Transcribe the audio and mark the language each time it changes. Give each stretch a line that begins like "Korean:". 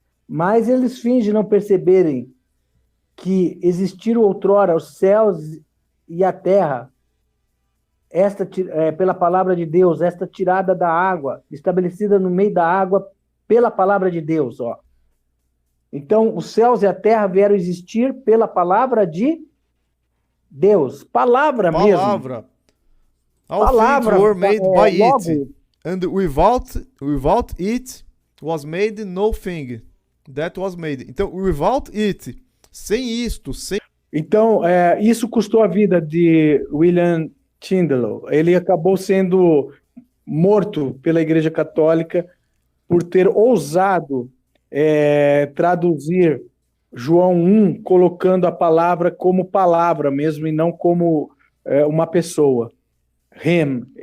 Portuguese: Mas eles fingem não perceberem que existiram outrora os céus e a terra, pela palavra de Deus, esta tirada da água, estabelecida no meio da água pela palavra de Deus, Então, os céus e a terra vieram existir pela palavra de Deus. Palavra mesmo.
English: All things were made by it, and without it was made nothing that was made.
Portuguese: Então,
English: without it,
Portuguese: sem isto, sem... Então, isso custou a vida de William Tyndall. Ele acabou sendo morto pela Igreja Católica por ter ousado traduzir João 1, colocando a palavra como palavra mesmo, e não como uma pessoa.
English: Him.